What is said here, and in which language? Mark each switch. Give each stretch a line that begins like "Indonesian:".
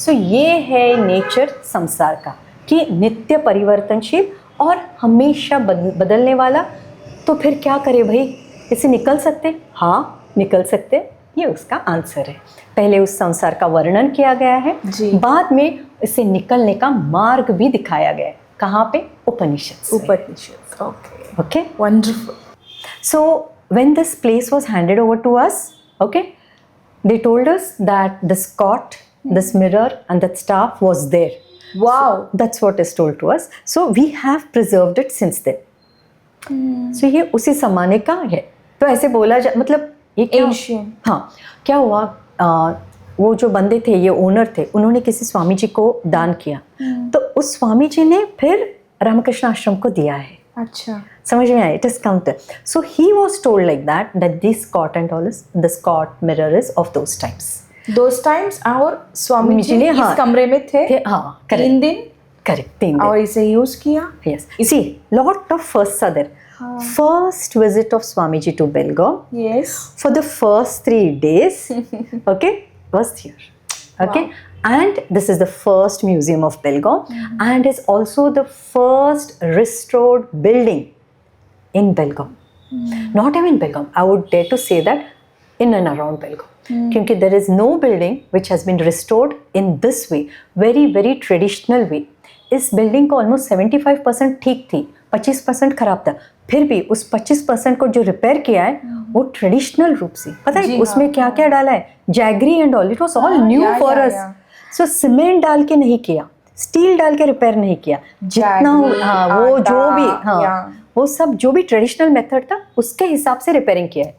Hindi: सो ये है नेचर संसार का, कि नित्य परिवर्तनशील और हमेशा बदलने वाला। तो फिर क्या करे भाई, इसे निकल सकते? हाँ निकल सकते, ये उसका आंसर है। पहले उस संसार का वर्णन किया गया है, जी। बाद में इसे निकलने का मार्ग भी दिखाया गया है। कहाँ पे? उपनिषद। उपनिषद। Okay
English: Okay, wonderful. so when this place was handed over to us, okay, they told us that this cot, this mirror and that staff was there. Wow, That's what is told to us. So we have preserved it since then.
Hindi: So ये उसी जमाने का है। तो ऐसे बोला जा, मतलब ये क्या,
English: Ancient.
Hindi: हाँ क्या हुआ, वो जो बंदे थे, ये ओनर थे, उन्होंने किसी स्वामी जी को दान किया, तो उस स्वामी जी ने फिर रामकृष्ण आश्रम को दिया है। अच्छा, समझ में आया?
English: It is counted. So he was told like that this cot and all is, this cot mirror is of those times. Those times.
Hindi: और स्वामी जी ने, इस हाँ, कमरे में थे, हाँ 3 दिन, करेक्ट 3 दिन। और इसे यूज किया।
English: Yes. See, lot of firsts are there. First visit of Swamiji to Belgaum yes. for the first 3 days, okay, was here. Okay, and this is the first museum of Belgaum, and is also the first restored building in Belgaum. Not even Belgaum, I would dare to say that in and around Belgaum. क्योंकि there is no building which has been restored in this way, very very traditional way.
Hindi: इस building को almost 75% ठीक थी, 25% खराब था, फिर भी उस 25% को जो रिपेयर किया है वो ट्रेडिशनल रूप से, पता है उसमें क्या क्या डाला है,
English: Jaggery and all, it was all new for us.
Hindi: So cement डाल के नहीं किया, स्टील डाल के रिपेयर नहीं किया, जितना हाँ वो जो भी, हाँ वो सब जो भी ट्रेडिशनल मेथड था उसके हिसाब से रिपेयरिंग किया है।